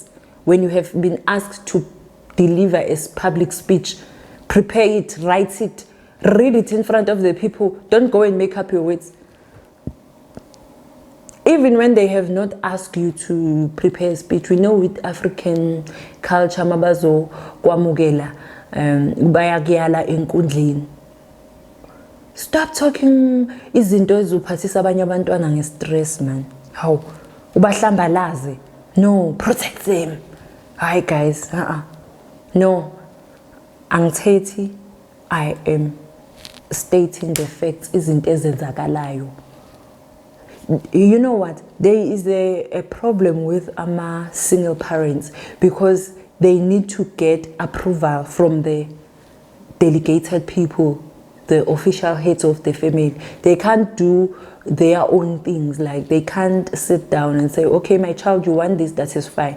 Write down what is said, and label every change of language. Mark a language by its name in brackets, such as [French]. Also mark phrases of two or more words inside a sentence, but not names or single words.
[English] When you have been asked to deliver a public speech, prepare it, write it, read it in front of the people. Don't go and make up your words. Even when they have not asked you to prepare a speech, we know with African culture, [Zulu] mabazo kwamukela, bayakuyala enkundleni. [English] Stop talking [Zulu] izinto eziphathisa abanye abantwana ngestress, [English] man. How? Ubahlambalaze. No, protect them. Hi guys, no. Angithethi, I am stating the facts. [Zulu] Izinto ezenzakalayo. [English] You know what? There is a problem with single parents, because they need to get approval from the delegated people, the official heads of the family. They can't do their own things. Like, they can't sit down and say, okay, my child, you want this, that is fine.